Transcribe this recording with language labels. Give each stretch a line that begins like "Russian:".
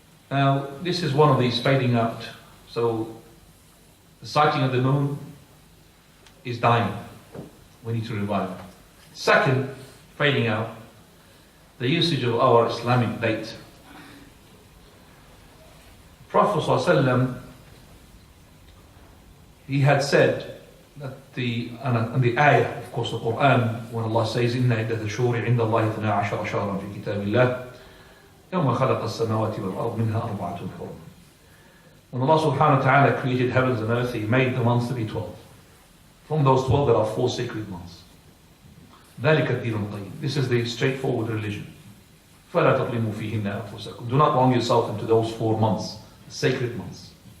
English: Now, this is one of these fading out. So, the sighting of the moon is dying. We need to revive it. Second, fading out, the usage of our Islamic date. Prophet ﷺ, he had said that and the ayah, of course, the Quran, when Allah says,
Arabic: إِنَّ عِدَّةَ الشُّهُورِ عِنْدَ اللَّهِ 12 شهرا في كتاب الله يوم خلق السماوات والأرض منها أربعة حرم.
English: When Allah subhanahu wa ta'ala created heavens and earth, He made the months to be 12. From those 12, there are 4 sacred months.
Arabic: ذلك الدين القيم.
English: This is the straightforward religion.
Arabic: فلا تظلموا فيهن أنفسكم.
English: Do not wrong yourself into those 4 months, sacred months.